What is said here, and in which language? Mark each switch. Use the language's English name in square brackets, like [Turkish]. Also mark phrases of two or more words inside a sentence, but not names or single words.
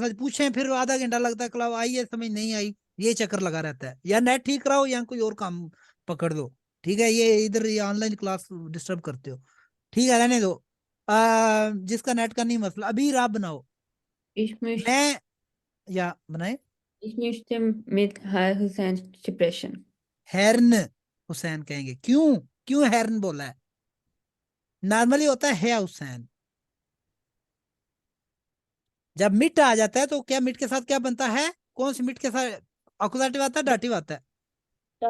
[Hindi] पूछें फिर आधा घंटा लगता है, क्लास आई है समझ नहीं आई, ये चक्कर लगा रहता है, या नेट ठीक कराओ या कोई और काम पकड़ लो। ठीक है, ये इधर ये [English] online class [Hindi] डिस्टर्ब करते हो। ठीक है, रहने दो। जिसका नेट का नहीं मसला, अभी आप बनाओ। [German] Ich möchte, [Hindi] मैं या बनाए [German] ich möchte mit Herr Hussein sprechen. Herrn Hussein [Hindi] कहेंगे। क्यों क्यों हैरन बोला है? नॉर्मली होता है हुसैन। जब मिट आ जाता है तो क्या मिट के साथ क्या बनता है? कौन सी मिट के साथ अकुजाटिव आता है, डाटिव आता है?